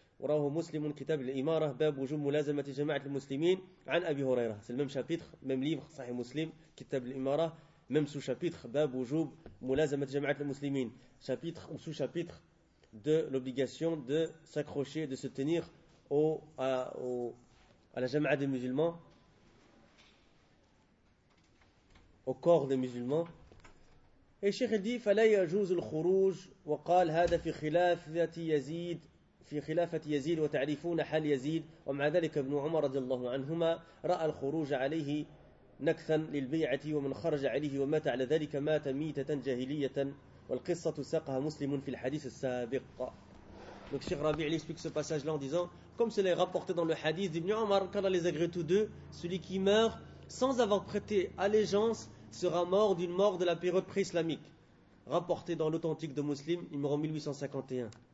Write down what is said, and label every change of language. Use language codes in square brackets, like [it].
[ar] وراه مسلم كتاب الإمارة باب وجوب ملازمة جماعة المسلمين عن أبي هريرة. [fr] C'est le même chapitre, même livre, صحيح مسلم, كتاب الإمارة, même sous-chapitre, باب وجوب ملازمة جماعة المسلمين. Chapitre ou sous-chapitre de l'obligation de s'accrocher, de se tenir à la jama'a des musulmans, au corps des musulmans. [ar] Et الشيخ dit, فلا يجوز الخروج وقال هذا في خلاف ذات يزيد في خلافة يزيد وتعرفون حال يزيد ومع ذلك ابن عمر رضي الله عنهما رأى الخروج عليه نكثا للبيعة ومن خرج عليه ومات على ذلك مات ميتة جاهلية والقصة ساقها مسلم في الحديث السابق. [fr] Donc Cheikh Rabi' il explique ce passage là en disant comme cela est rapporté dans le hadith d'Ibn Umar car les agrés tous deux, celui qui meurt sans avoir prêté allégeance sera mort d'une mort de la période pré-islamique, rapporté dans l'authentique de Muslim numéro 1851.